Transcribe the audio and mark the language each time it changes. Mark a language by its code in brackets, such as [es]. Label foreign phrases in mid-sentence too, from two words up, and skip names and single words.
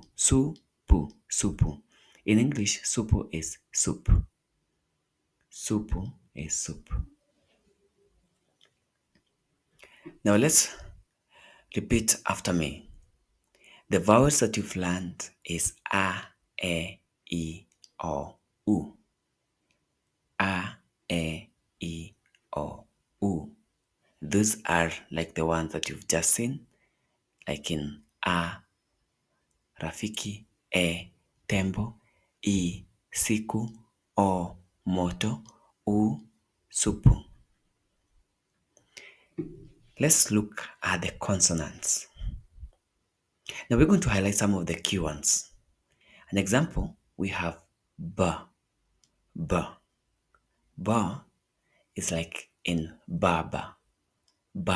[sw] Supu. Supu. [en] In English, supu is soup. Supu is soup. Now let's repeat after me. The vowels that you've learned is A, E, I, O, U. A, E, I, O, U. Those are like the ones that you've just seen, like in A, [sw] Rafiki, E, Tembo, I, Siku, O, Moto, U, Supu. [en] Let's look at the consonants. Now we're going to highlight some of the key ones. An example, we have B. B. B is like in Baba. Baba.